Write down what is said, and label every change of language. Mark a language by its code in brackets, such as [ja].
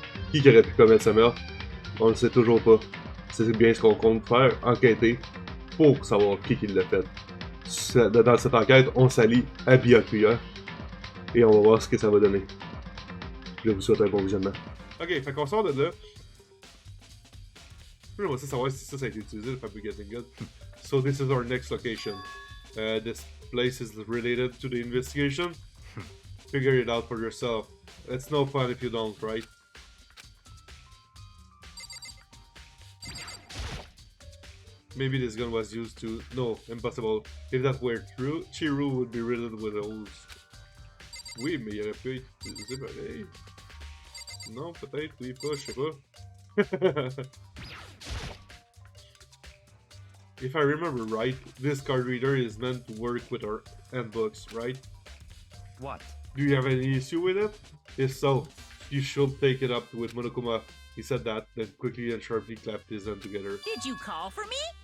[fr] Qui aurait pu commettre ce meurtre? On le sait toujours pas. C'est bien ce qu'on compte faire, enquêter, pour savoir qui l'a fait. Dans cette enquête, on s'allie à Byakuya, et on va voir ce que ça va donner. Je vous souhaite un bon visionnement. Ok, fait qu'on sort de là. Je veux savoir si ça a été utilisé, le Fabricating Gun. [en] So this is our next location. This place is related to the investigation. Figure it out for yourself. It's no fun if you don't, right? Maybe this gun was used to... No, impossible. If that were true, Chiru would be riddled with holes. [fr] Oui, mais il aurait pu être utilisé pareil. Non, peut-être, oui, pas, je sais pas. [en] If I remember right, this card reader is meant to work with our handbooks, right? What? Do you have any issue with it? If so, you should take it up with Monokuma. He said that, then quickly and sharply clapped his hands together. Did you call for me?